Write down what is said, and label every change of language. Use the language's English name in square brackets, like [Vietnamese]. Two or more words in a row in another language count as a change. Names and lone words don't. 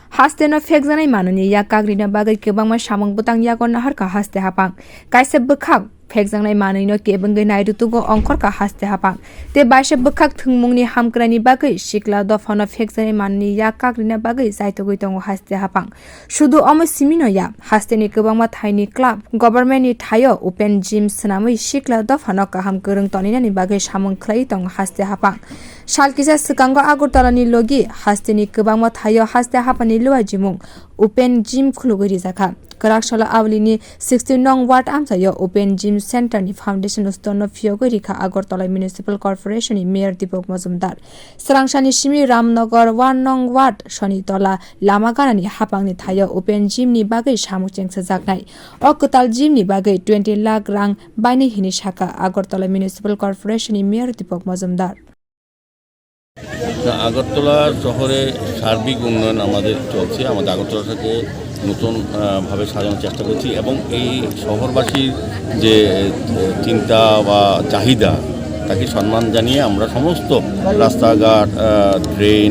[Kok Borok] Hasteno phekjanai manuni ya kagrina bagai kebangma samang butang yagon nahar ka haste hapang kaisa bkhak phekjanai manui no kebangai nairutugo ongkor ka haste hapang te baise bkhak thungmungni hamkrani bagai sikla dofano phekjanai manuni ya kagrina bagai jaitogoi tongo haste hapang শুধু অমসিমিনো ya hasteni kebangma thaini club government ni thayo [English] open gym [Kok Borok] swnamui sikla dofano kaham korung toninani bagai samang khlai tong haste hapang Salkisa sekango Agartala ni logi hasteni kebangma thayo haste hapani luwa jimung [English] open gym [Kok Borok] khulugori jaka Kwrak salo aunili 16 nong ward amchaio [English] open gym center [Kok Borok] ni foundation stono phiyogwi rikha Agartala municipal corporation ni mayor Dipak Majumder Srangsani simi Ramnagar 1 nong ward sonitola Ramnagar ni hapangni thayo [English] open gym [Kok Borok] ni bagai swnamjaknai Agartala gym ni bagai 20 lakh rang baini hini shaka Agartala municipal corporation ni mayor Dipak Majumder [Bangla] আগরতলা শহরে সার্বিক উন্নয়ন আমাদের চলছে আমাদের আগরতলাটাকে নতুন ভাবে সাজানোর চেষ্টা করছি এবং এই শহরবাসীর যে চিন্তা বা চাহিদা তাকে সম্মান জানিয়ে আমরা সমস্ত রাস্তাঘাট ড্রেন